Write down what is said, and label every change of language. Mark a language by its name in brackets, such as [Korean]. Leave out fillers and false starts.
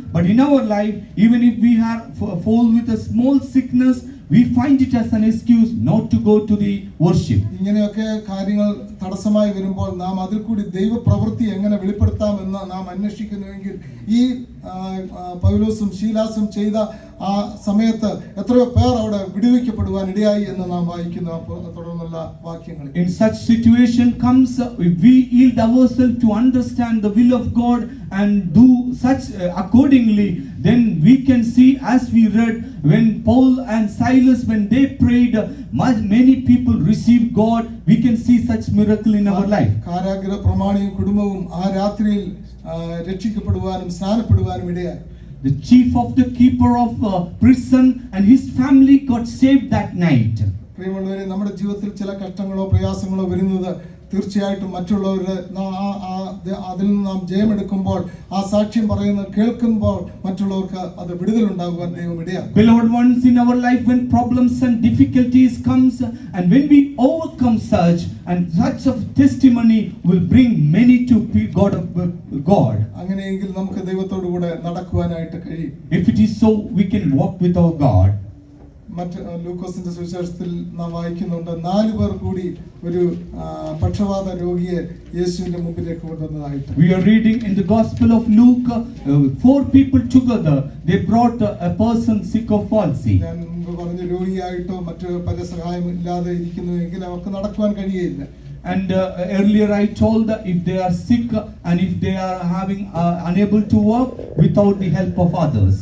[English] But in our life, even if we fall with a small sickness, we find it as an excuse not to go to the worship. [Malayalam] ഇങ്ങനെയൊക്കെ കാര്യങ്ങൾ തടസ്സമായി വരുമ്പോൾ നാം അതിൽ കൂടി ദൈവപ്രവൃത്തി എങ്ങനെ വെളിപ്പെടുത്താമെന്ന് നാം അന്വേഷിക്കുന്നുവെങ്കിൽ ഈ പൗലോസും ശീലാസും ചെയ്ത ആ സമയത്ത് എത്രയോ പേർ അവിടെ വിടുവിക്കപ്പെടുവാൻ ഇടയായി എന്ന് നാം വായിക്കുന്നു. തുടർന്നുള്ള വാക്യങ്ങൾ. [English] In such situation comes if we yield ourselves to understand the will of God and do such accordingly, then we can see, as we read, when Paul and Silas, when they prayed, many people received God. We can see such miracle in our life. [Malayalam] കാരാഗൃഹ പ്രമാണിയും കുടുംബവും ആ രാത്രിയിൽ രക്ഷിക്കപ്പെടുവാനും സ്നാനപ്പെടുവാനും ഇടയായി. [English] The chief of the keeper of prison and his family got saved that night. [Malayalam] പ്രിയമുള്ളവരെ, നമ്മുടെ ജീവിതത്തിൽ ചില കഷ്ടങ്ങളോ പ്രയാസങ്ങളോ വരുന്നത് തീർച്ചയായിട്ടും മറ്റുള്ളവരുടെ അതിൽ നിന്ന് നാം ജയമെടുക്കുമ്പോൾ, ആ സാക്ഷ്യം പറയുന്നത് കേൾക്കുമ്പോൾ മറ്റുള്ളവർക്ക് അത് വിടുതലുണ്ടാകുവാൻ ദൈവം ഇടയാക്കും. [English] Beloved ones, in our life when problems and difficulties comes, and when we overcome such, and such of testimony will bring many to God. [Malayalam] അങ്ങനെയെങ്കിൽ നമുക്ക് ദൈവത്തോടു കൂടെ നടക്കുവാനായിട്ട് കഴിയും. [English] If it is so, we can walk with our God. [Malayalam] മറ്റ് ലൂക്കോസിന്റെ സുവിശേഷത്തിൽ നാം വായിക്കുന്നുണ്ട്, 4 പേർ കൂടി ഒരു പക്ഷവാത രോഗിയെ യേശുവിന്റെ മുമ്പിലേക്ക് കൊണ്ടുവന്നതായിട്ട്. [English] We are reading in the Gospel of Luke, 4 people together, they brought a person sick of palsy. [Malayalam] ഞാൻ മുമ്പ് പറഞ്ഞ രോഗിയായിട്ടോ മറ്റ് പല സഹായം ഇല്ലാതെ ഇരിക്കുന്നുവെങ്കിൽ അവർക്ക് നടക്കുവാൻ കഴിയില്ല. [English] And earlier I told that if they are sick and if they are having unable to walk without the help of others.